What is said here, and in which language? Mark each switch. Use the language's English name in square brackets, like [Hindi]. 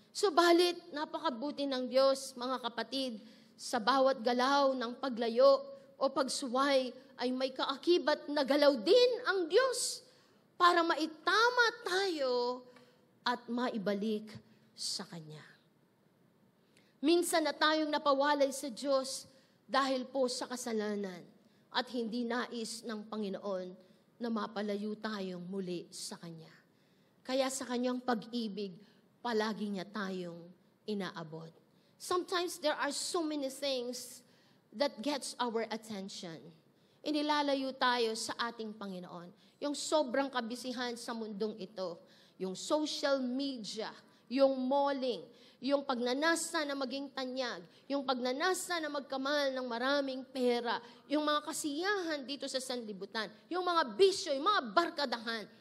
[Filipino] Subalit, napakabuti ng Diyos, mga kapatid, sa bawat galaw ng paglayo o pagsuway ay may kaakibat na galaw din ang Diyos para maitama tayo at maibalik sa Kanya. Minsan na tayong napawalay sa Diyos dahil po sa kasalanan at hindi nais ng Panginoon na mapalayo tayong muli sa Kanya. Kaya sa Kanyang pag-ibig, palagi niya tayong inaabot. [English] Sometimes there are so many things that gets our attention. [Filipino] Inilalayo tayo sa ating Panginoon. Yung sobrang kabisihan sa mundong ito, yung social media, yung malling, yung pagnanasa na maging tanyag, yung pagnanasa na magkamal ng maraming pera, yung mga kasiyahan dito sa sanlibutan, yung mga bisyo, yung mga barkadahan,